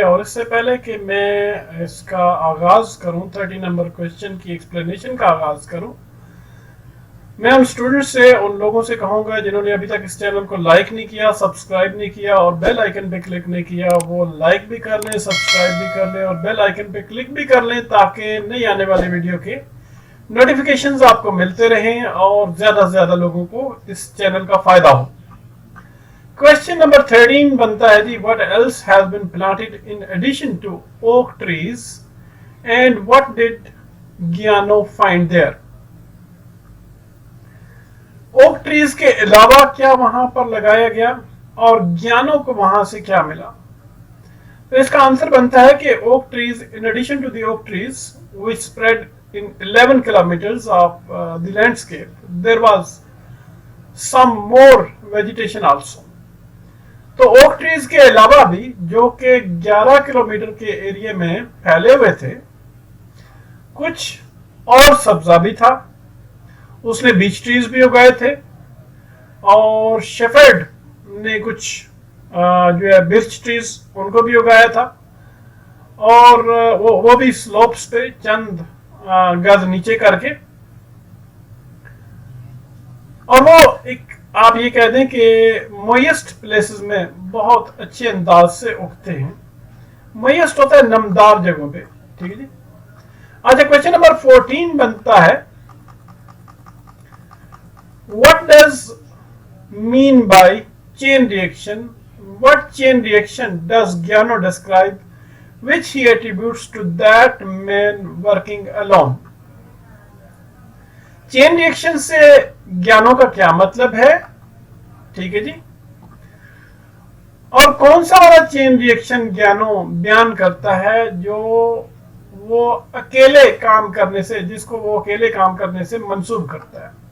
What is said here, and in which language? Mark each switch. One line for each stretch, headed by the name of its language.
Urdu: اور اس سے پہلے کہ میں اس کا آغاز کروں 30 نمبر کوشچن کی ایکسپلینیشن کا آغاز کروں, میں ان اسٹوڈنٹ سے, ان لوگوں سے کہوں گا جنہوں نے ابھی تک اس چینل کو لائک نہیں کیا, سبسکرائب نہیں کیا اور بیل آئیکن پہ کلک نہیں کیا, وہ لائک بھی کر لیں, سبسکرائب بھی کر لیں اور بیل آئیکن پہ کلک بھی کر لیں تاکہ نئی آنے والی ویڈیو کے نوٹیفیکیشنز آپ کو ملتے رہیں اور زیادہ سے زیادہ لوگوں کو اس چینل کا فائدہ ہو.
English: Question number 13
Urdu: بنتا ہے جی,
English: what else has been planted in addition to oak trees and what did Giano find there? oak trees
Urdu: کے علاوہ کیا وہاں پر لگایا گیا اور گیانو کو وہاں سے کیا ملا؟ تو اس کا آنسر بنتا ہے کہ
English: oak trees, in addition to the oak trees which spread in 11 kilometers of the landscape, there was some more vegetation also.
Urdu: تو اوک ٹریز کے علاوہ بھی جو کہ 11 کلومیٹر کے ایریا میں پھیلے ہوئے تھے, کچھ اور سبزہ بھی تھا. اس نے بیچ ٹریز بھی اگائے تھے اور شیفرڈ نے کچھ جو ہے برچ ٹریز ان کو بھی اگایا تھا, اور وہ بھی سلوپس پہ چند گز نیچے کر کے. اور وہ ایک آپ یہ کہہ دیں کہ موئسٹ پلیسز میں بہت اچھے انداز سے اگتے ہیں. موئسٹ ہوتا ہے نمدار جگہوں پہ, ٹھیک ہے جی. اچھا, کوشچن نمبر 14 بنتا ہے,
English: what does mean by chain reaction? What chain reaction does Giano describe which he attributes to that man working alone?
Urdu: Chain reaction سے گیانوں کا کیا مطلب ہے, ٹھیک ہے جی. اور کون سا والا چین ریئیکشن گیانو بیان کرتا ہے جو وہ اکیلے کام کرنے سے, جس کو وہ اکیلے کام کرنے سے منسوب کرتا ہے.